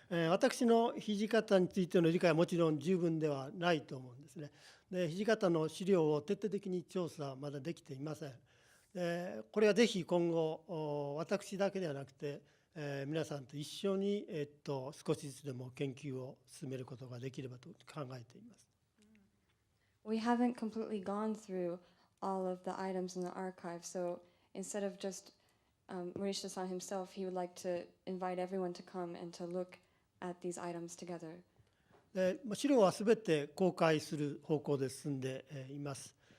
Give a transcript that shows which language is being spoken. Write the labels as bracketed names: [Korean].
[Japanese] 私の土方についての理解はもちろん十分ではないと思うんですね。で、土方の資料を徹底的に調査はまだできていません。これはぜひ今後私だけではなくて、皆さんと一緒に、少しずつでも研究を進めることができればと考えています。 [English] We haven't completely gone through all of the items in the archive, so instead of just Morishita-san himself, he would like to invite everyone to come and to look at these items together. [Japanese] 資料はすべて公開する方向で進んでいます。